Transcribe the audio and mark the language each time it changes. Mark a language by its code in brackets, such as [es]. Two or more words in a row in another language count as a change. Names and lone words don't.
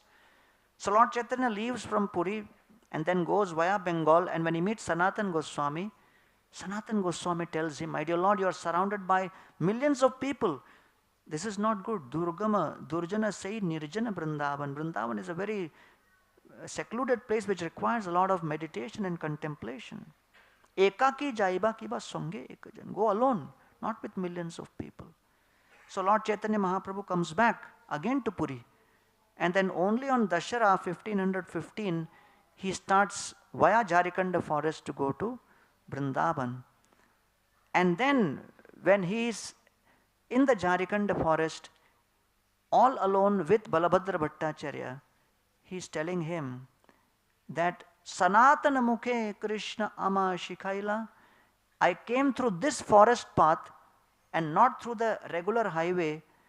[en] So Lord Chaitanya leaves from Puri and then goes via Bengal, and when he meets Sanatan Goswami tells him, my dear Lord, you are surrounded by millions of people. This is not good. [bn] দুর্গম, দুর্জন সে নির্জন বৃন্দাবন. [en] Vrindavan is a very secluded place which requires a lot of meditation and contemplation. [bn] একাকী যাইব কিবা সঙ্গে এক জন. [en] Go alone, not with millions of people. So Lord Chaitanya Mahaprabhu comes back again to Puri. And then only on Dashara 1515, he starts via Jharikanda forest to go to Vrindavan. And then when he is in the Jharikanda forest, all alone with Balabhadra Bhattacharya, he is telling him that [bn] সনাতন মুখে কৃষ্ণ আমা শিখাইলা, [en] I came through this forest path and not through the regular highway.